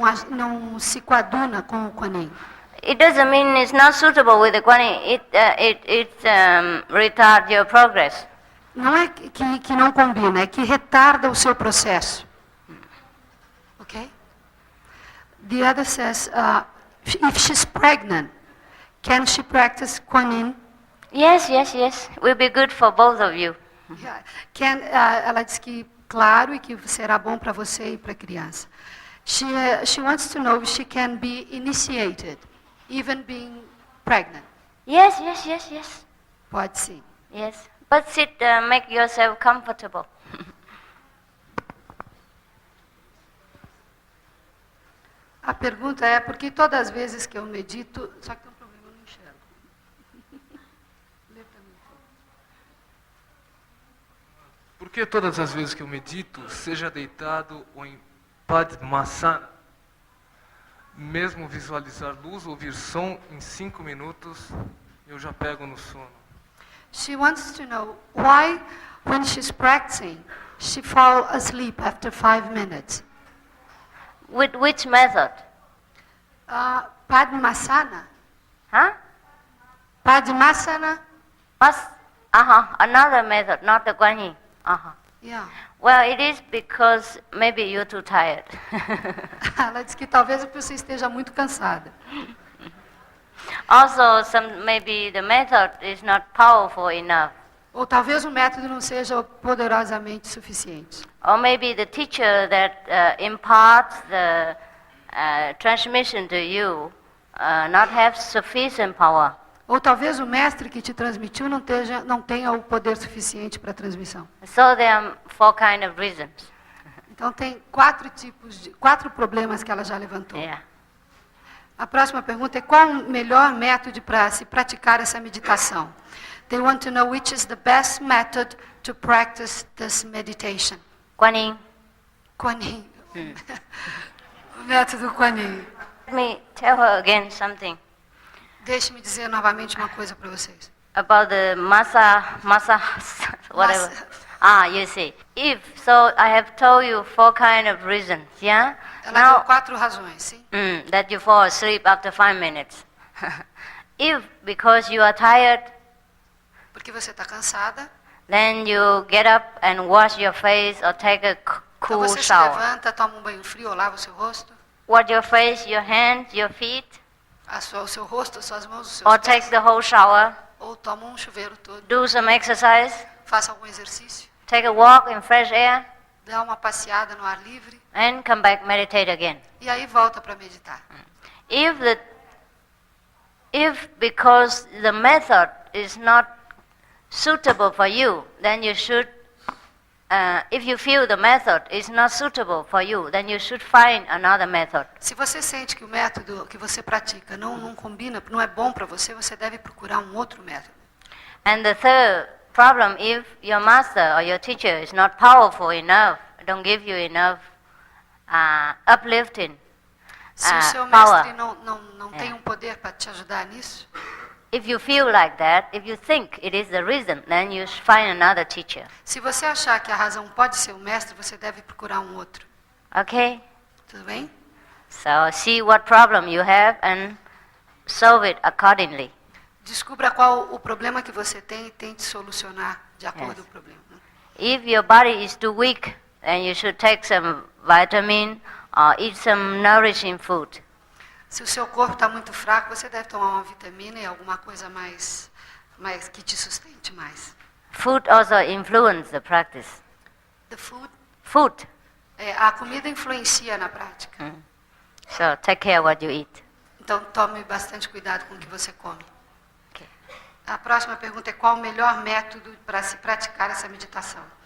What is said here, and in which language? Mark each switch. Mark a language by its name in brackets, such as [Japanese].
[Portuguese] Não se coaduna com o Kuan Yin. [English] It doesn't mean it's not suitable with the Kuan Yin. It retards your progress. [Portuguese] Não é que não combina, é que retarda o seu processo. [English] Okay? The other says, if she's pregnant, can she practice Kuan Yin? Yes. Will be good for both of you. Yeah. [Portuguese] Ela diz que claro e que será bom para você e para a criança. [English] She wants to know if she can be initiated, even being pregnant. Yes. [Portuguese] Pode sim. [English] Yes. But sit, make yourself comfortable. [Portuguese] A pergunta é por que todas as vezes que eu medito... Só que tem um problema, eu não enxergo. Lê pra mim, por favor. Por que todas as vezes que eu medito, seja deitado ou em Padmasana, mesmo visualizar luz, ouvir som, em 5 minutos, eu já pego no sono? [English] She wants to know why, when she's practicing, she falls asleep after 5 minutes. With which method? Padmasana. Huh? Padmasana. Another method, not the Guan Yin. Yeah. Well, it is because maybe you're too tired. [Portuguese] Ela diz que talvez você esteja muito cansada. [English] Also, maybe the method is not powerful enough. [Portuguese] Ou talvez o método não seja poderosamente suficiente. [English] Or maybe the teacher that imparts the transmission to you not have sufficient power. [Portuguese] Ou talvez o mestre que te transmitiu não tenha o poder suficiente para a transmissão. [English] So there are 4 kind of reasons. [Portuguese] Então tem 4 problemas que ela já levantou. [English] Yeah. [Portuguese] A próxima pergunta é qual o melhor método para se praticar essa meditação? [English] They want to know which is the best method to practice this meditation. Guan Yin. [Portuguese] Kuan Yin. O método Kuan Yin. [English] Let me tell her again something [Portuguese] Deixe-me dizer novamente uma coisa para vocês. [English] about the masa, whatever. Masa. You see. So I have told you 4 kind of reasons, yeah? [Portuguese] Ela deu 4 razões, sim? [English] That you fall asleep after 5 minutes. If because you are tired, [Portuguese] Porque você está cansada, [English] then you get up and wash your face or take a [Portuguese] então [English] cool [Portuguese] você se [English] shower. [Portuguese] levanta, toma um banho frio ou lava o seu rosto, [English] Wash your face, your hands, your feet, [Portuguese] o seu rosto, as suas mãos, os seus [English] or [Portuguese] pés, [English] take the whole shower. [Portuguese] ou toma um chuveiro todo, [English] Do some exercise. [Portuguese] faça algum exercício, [English] Take a walk in fresh air, [Portuguese] dá uma passeada no ar livre, [English] and come back, meditate again. [Portuguese] e aí volta para meditar. [English] If because the method is not suitable for you, then you should, if you feel the method is not suitable for you, then you should find another method. [Portuguese] Se você sente que o método que você pratica não combina, não é bom para você, você deve procurar um outro método. [English] And the third problem, if your master or your teacher is not powerful enough, don't give you enough uplifting [Portuguese] Se o seu [English] power. [Portuguese] mestre não tem um poder para te ajudar nisso, [English] If you feel like that, if you think it is the reason, then you should find another teacher. [Portuguese] se você achar que a razão pode ser o mestre, você deve procurar um outro. [English] Okay? [Portuguese] Tudo bem? [English] So see what problem you have and solve it accordingly. [Portuguese] Descubra qual o problema que você tem e tente solucionar de acordo com o problema. [English] If your body is too weak, then you should take some vitamin or eat some nourishing food. [Portuguese] Se o seu corpo está muito fraco, você deve tomar uma vitamina e alguma coisa mais que te sustente mais. [English] Food also influences the practice. The food, Food. [Portuguese] a comida influencia na prática. [English] So take care what you eat. [Portuguese] Então tome bastante cuidado com o que você come. [English] Okay. [Portuguese] A próxima pergunta é qual o melhor método para se praticar essa meditação?